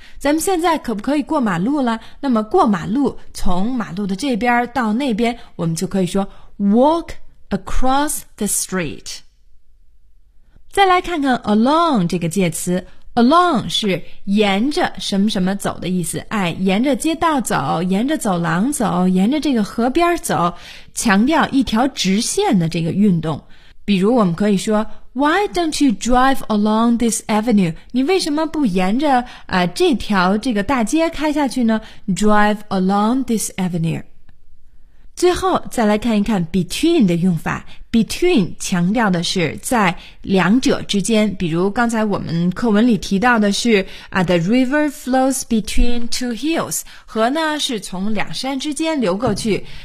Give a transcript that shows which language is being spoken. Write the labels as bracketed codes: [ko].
[zh] 咱们现在可不可以过马路了？那么过马路，从马路的这边到那边，我们就可以说 [en] walk across the street。 [zh] 再来看看 along 这个介词， along 是沿着什么什么走的意思，沿着街道走，沿着走廊走，沿着这个河边走，强调一条直线的这个运动。比如我们可以说 [en] Why don't you drive along this avenue? [zh] 你为什么不沿着这条这个大街开下去呢？ [en] Drive along this avenue。 [zh] 最后再来看一看 between 的用法。 between 强调的是在两者之间，比如刚才我们课文里提到的是 [en] The river flows between two hills， [zh] 河呢是从两山之间流过去。